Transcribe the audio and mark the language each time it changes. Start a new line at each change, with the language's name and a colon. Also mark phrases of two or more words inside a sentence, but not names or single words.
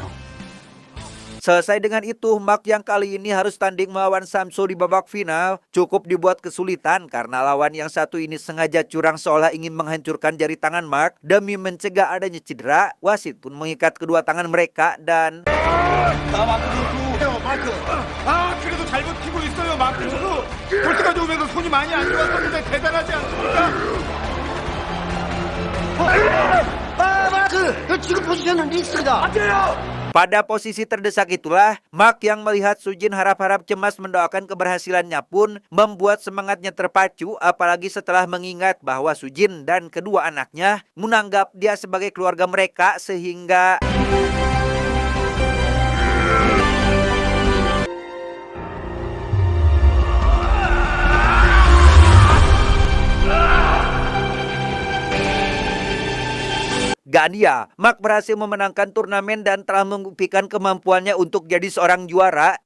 Indonesian: Selesai dengan itu, Mark yang kali ini harus tanding melawan Samso di babak final cukup dibuat kesulitan karena lawan yang satu ini sengaja curang seolah ingin menghancurkan jari tangan Mark demi mencegah adanya cedera. Wasit pun mengikat kedua tangan mereka dan
Korean: 마크. 그래도 잘 버티고 있어요, 마크. 저도 볼 때까지 오면서 손이 많이 안 좋았었는데 대단하지 않습니까? 지금 포지션은 리스트다.
Indonesian: pada posisi terdesak itulah, Mark yang melihat Sujin harap-harap cemas mendoakan keberhasilannya pun membuat semangatnya terpacu, apalagi setelah mengingat bahwa Sujin dan kedua anaknya menganggap dia sebagai keluarga mereka sehingga Gania, Mark berhasil memenangkan turnamen dan telah membuktikan kemampuannya untuk jadi seorang juara.